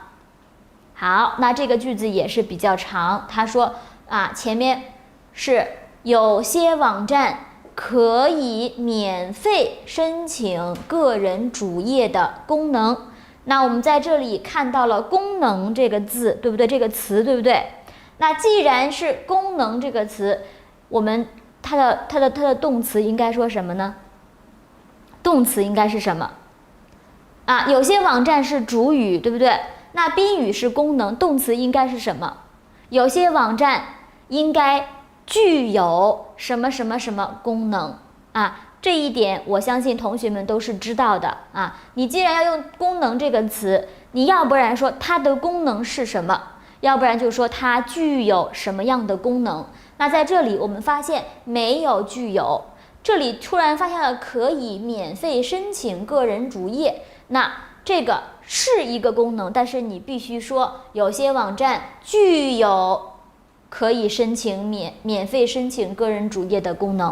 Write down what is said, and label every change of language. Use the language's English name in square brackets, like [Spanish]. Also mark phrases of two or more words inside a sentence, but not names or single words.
[Chinese] 好，那這個句子也是比較長，他说前面是有些網站可以免費申請個人主頁的功能。那我們在這裡看到了功能這個字，對不對？這個詞，對不對？那既然是功能这個詞，我們它的動詞應該說什麼呢？動詞應該是什麼？有些網站是主語，對不對？那賓語是功能，動詞應該是什麼？有些網站應該具有什麼什麼什麼功能這一點我相信同學們都是知道的你既然要用功能這個詞，你要不然說它的功能是什麼，要不然就說它具有什麼樣的功能。那在這裡我們發現沒有具有，這裡突然發現了可以免費申請個人主頁，那這個是一個功能，但是你必須說有些網站具有可以免費申請個人主頁的功能。